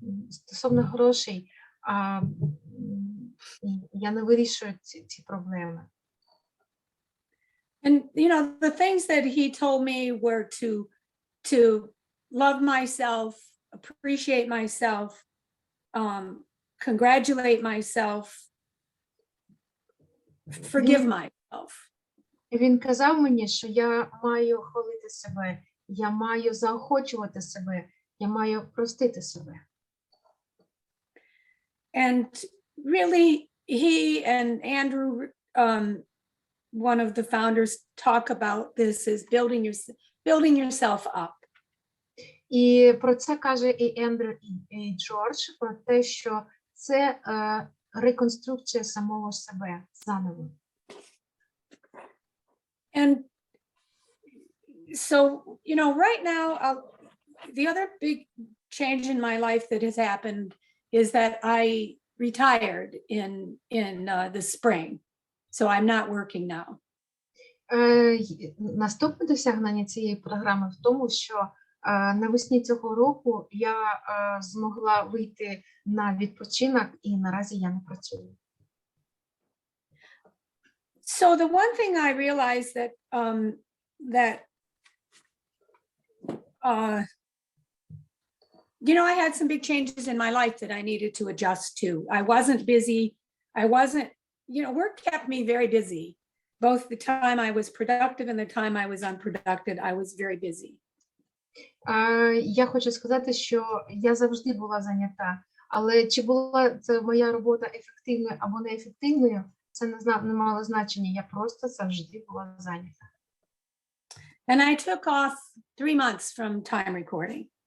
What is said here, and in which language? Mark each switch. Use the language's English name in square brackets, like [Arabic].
[Ukrainian] Стосовно грошей, я не вирішую ці проблеми. [English] And, you know, the things that he told me were to love myself, appreciate myself, congratulate myself, forgive myself. [Ukrainian] Він казав мені, що я маю хвалити себе, я маю заохочувати себе, я маю простити себе. [English] And really, he and Andrew, one of the founders, talk about this is building yourself up. [Ukrainian] І про це каже і Ендрю, і Джордж, про те, що це реконструкція самого себе заново. [English] And so, you know, right now, the other big change in my life that has happened is that I retired in the spring. So I'm not working now. [Ukrainian] Наступне досягнення цієї програми в тому, що навесні цього року я змогла вийти на відпочинок і наразі я не працюю. [English] So the one thing I realized that you know, I had some big changes in my life that I needed to adjust to. I wasn't busy. You know, work kept me very busy. Both the time I was productive and the time I was unproductive, I was very busy. [Ukrainian] Я хочу сказати, що я завжди була зайнята, але чи була це моя робота ефективною або неефективною, це не мало значення, я просто завжди була зайнята. [English] And I took off 3 months from time recording.